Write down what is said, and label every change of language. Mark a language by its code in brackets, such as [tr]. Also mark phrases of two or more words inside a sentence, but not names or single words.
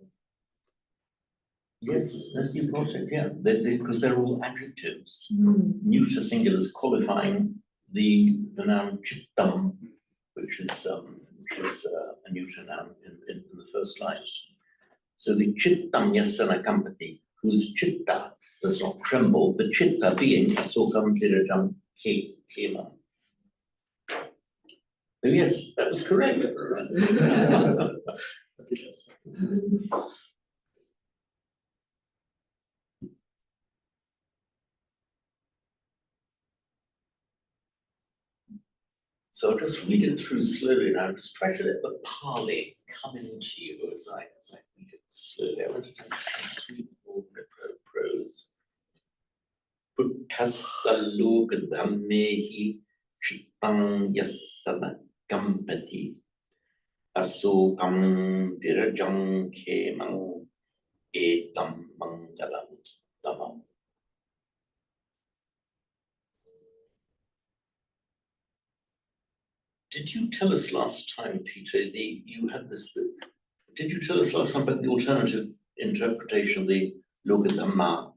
[en] Yes, that's the project, yeah, because they're all adjectives. Hmm. Neuter singulars qualifying the noun chittam, which is a neuter noun in the first line. So the [pi] chittam yasana kampati, [en] whose chitta does not tremble, the chitta being [pi] asokam dirajam kema. [en] Oh yes, that was correct. yes. So I'll just read it through slowly now. Just try to let the Pali come into you as I read it slowly. I want to just read all the prose. [pi] Puttasalokadhammehi chittang yasana kampati asokam dirajang kemang etam mangalam tamam. [en] Did you tell us last time, Peter, you had this, did you tell us last time about the alternative interpretation of the Logadhamma?